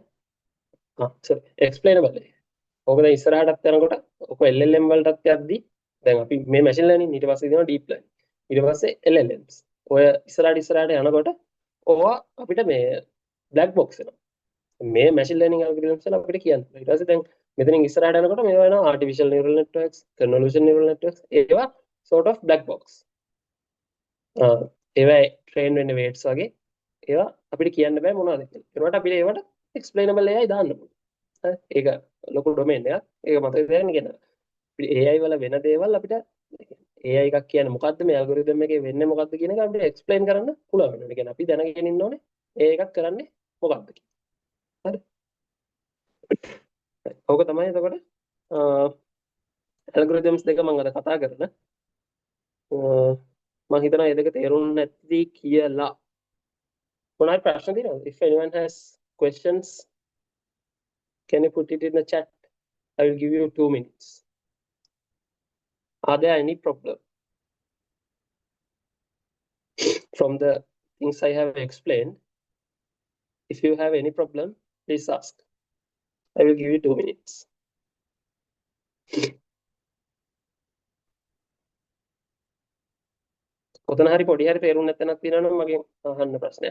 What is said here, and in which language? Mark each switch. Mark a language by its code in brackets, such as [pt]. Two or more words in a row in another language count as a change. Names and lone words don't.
[en] sorry explainable. [si] ඕක දැන් ඉස්සරහටත් යනකොට ඔක LLM වලටත් යද්දී දැන් අපි මේ [en] machine learning [si] ඊට පස්සේ දෙනවා [en] deep learning. [si] ඊට පස්සේ LLMs. ඔය ඉස්සරහට යනකොට ඕවා අපිට මේ [en] black box [si] වෙනවා. මේ [en] machine learning algorithms [si] වල අපිට කියන්න. ඊට පස්සේ දැන් මෙතනින් ඉස්සරහට යනකොට මේවා වෙනවා [en] artificial neural networks, convolution neural networks. [si] ඒවා [en] sort of black box. [si] ඒවා train වෙන්න weights වගේ ඒවා අපිට කියන්න බෑ මොනවද කියලා. ඒකට අපිට ඒවට [en] explainable AI [si] දාන්න පුළුවන්. ඒක ලොකු ඩොමේන් එකක්. ඒක මතක තියාගන්න කියනවා. AI වල වෙන දේවල් අපිට AI එකක් කියන්නේ මොකද්ද මේ ඇල්ගොරිතම් එකේ වෙන්නේ මොකද්ද කියන එක අපිට එක්ස්ප්ලেইন කරන්න පුළුවන් වෙනවා. ඒ කියන්නේ අපි දැනගෙන ඉන්න ඕනේ AI එකක් කරන්නේ මොකද්ද කියලා. හරි. ඕක තමයි එතකොට ඇල්ගොරිතම්ස් දෙක මම අද කතා කරන. මම හිතනවා මේ දෙක තේරුම් නැති කියලා. මොනවායි ප්‍රශ්න තියෙනවද? [en] If anyone has questions, can you put it in the chat? I will give you 2 minutes. Are there any problem from the things I have explained? If you have any problem, please ask. I will give you 2 minutes. [si] ඔතන හරි පොඩි හරි තේරුම් නැත්නම් තියෙනවා නම් මගෙන් අහන්න ප්‍රශ්නයක්.